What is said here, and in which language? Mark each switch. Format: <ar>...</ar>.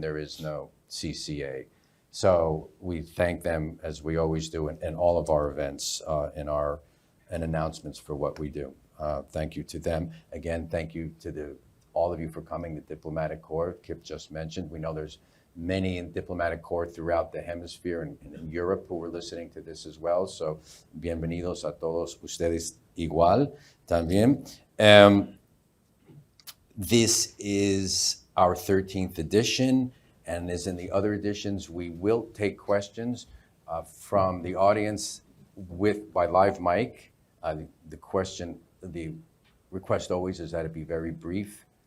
<en>There is no CCA. So we thank them, as we always do in all of our events and announcements for what we do. Thank you to them. Again, thank you to all of you for coming, the Diplomatic Corps, Kip just mentioned. We know there's many in Diplomatic Corps throughout the hemisphere and in Europe who are listening to this as well.</en> <es>So, bienvenidos a todos ustedes igual también.</es> <en>This is our 13th edition, and as in the other editions, we will take questions from the audience by live mic. The request always is that it be very brief.</en>